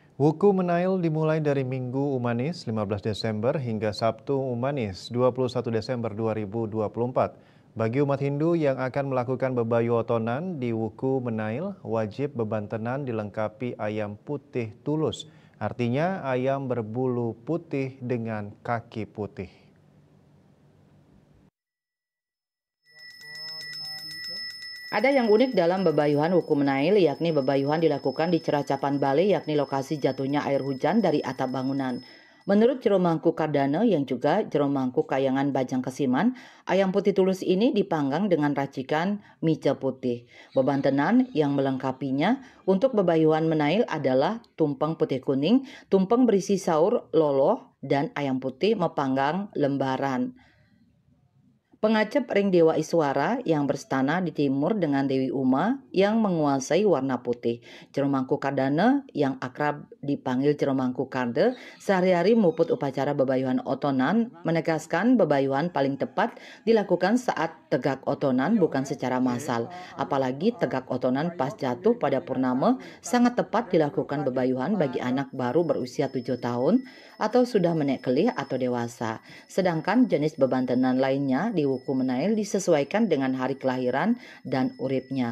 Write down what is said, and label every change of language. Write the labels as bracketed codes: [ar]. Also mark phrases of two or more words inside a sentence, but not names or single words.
[id] Wuku Menail dimulai dari Minggu Umanis 15 Desember hingga Sabtu Umanis 21 Desember 2024. Bagi umat Hindu yang akan melakukan bebayu otonan di Wuku Menail, wajib beban tenan dilengkapi ayam putih tulus. Artinya ayam berbulu putih dengan kaki putih. Ada yang unik dalam bebayuhan Wuku Menail, yakni bebayuhan dilakukan di Ceracapan Bale, yakni lokasi jatuhnya air hujan dari atap bangunan. Menurut Jero Mangku Kardana yang juga Jero Mangku Kayangan Bajang Kesiman, ayam putih tulus ini dipanggang dengan racikan mica putih. Beban tenan yang melengkapinya untuk bebayuhan Menail adalah tumpeng putih kuning, tumpeng berisi saur loloh, dan ayam putih mepanggang lembaran. Pengacep ring Dewa Iswara yang berstana di timur dengan Dewi Uma yang menguasai warna putih. Jero Mangku Kardana yang akrab dipanggil Jero Mangku Karde sehari-hari meliput upacara bebayuhan otonan, menegaskan bebayuhan paling tepat dilakukan saat tegak otonan bukan secara massal. Apalagi tegak otonan pas jatuh pada purnama sangat tepat dilakukan bebayuhan bagi anak baru berusia 7 tahun atau sudah [ban] menek kelih [id] atau dewasa. Sedangkan jenis beban tenan lainnya di Wuku Menail disesuaikan dengan hari kelahiran dan uripnya.